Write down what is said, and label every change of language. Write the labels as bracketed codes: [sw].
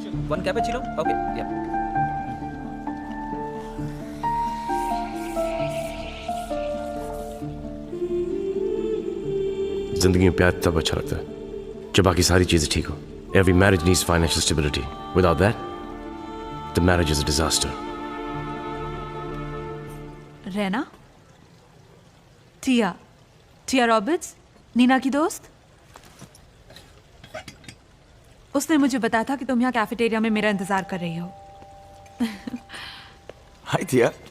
[en] One cappuccino? Okay, yeah. [hi] जिंदगी में प्यार तब अच्छा लगता है जब बाकी सारी चीजें ठीक हो। [en] Every marriage needs financial stability. Without that, the marriage is a disaster. [hi] रहना, टिया रॉबर्ट्स, नीना की दोस्त। उसने मुझे बताया था कि तुम यहाँ कैफेटेरिया में मेरा इंतजार कर रही हो। हाय टिया।